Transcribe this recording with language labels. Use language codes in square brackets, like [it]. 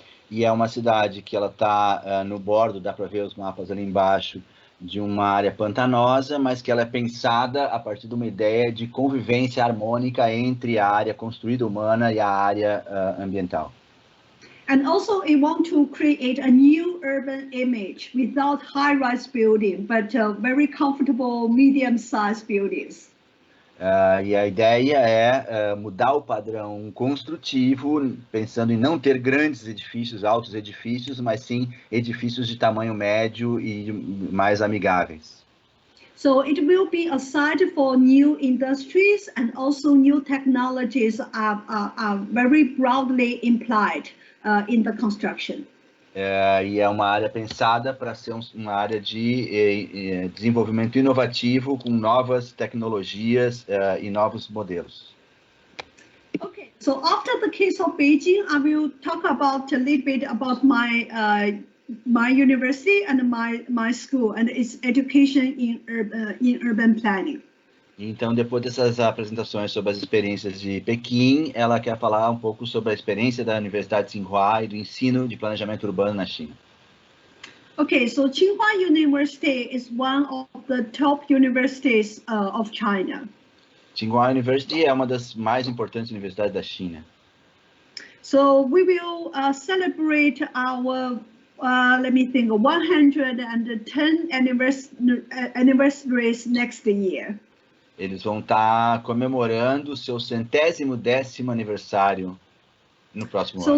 [pt] E é uma cidade que ela está no bordo, dá para ver os mapas ali embaixo, de uma área pantanosa, mas que ela é pensada a partir de uma ideia de convivência harmônica entre a área construída humana e a área ambiental. [en] And also, we want to create a new urban image without high-rise building, but very comfortable medium-sized buildings. [pt] E a ideia é mudar o padrão construtivo, pensando em não ter grandes edifícios, altos edifícios, mas sim edifícios de tamanho médio e mais amigáveis. [en] So it will be a site for new industries, and also new technologies are very broadly implied in the construction. [pt] E é uma área pensada para ser uma área de desenvolvimento inovativo com novas tecnologias e novos modelos. [en] Okay, so after the case of Beijing, I will talk about a little bit about my university and my school and its education in urban planning. [pt] Então, depois dessas apresentações sobre as experiências de Pequim, ela quer falar um pouco sobre a experiência da Universidade de Tsinghua e do ensino de planejamento urbano na China. [en] Okay, so Tsinghua University is one of the top universities of China. [pt] Tsinghua University é uma das mais importantes universidades da China. [en] So we will celebrate our, let me think, 110 anniversaries next year. [pt] Eles vão estar comemorando o seu 110º aniversário no próximo ano.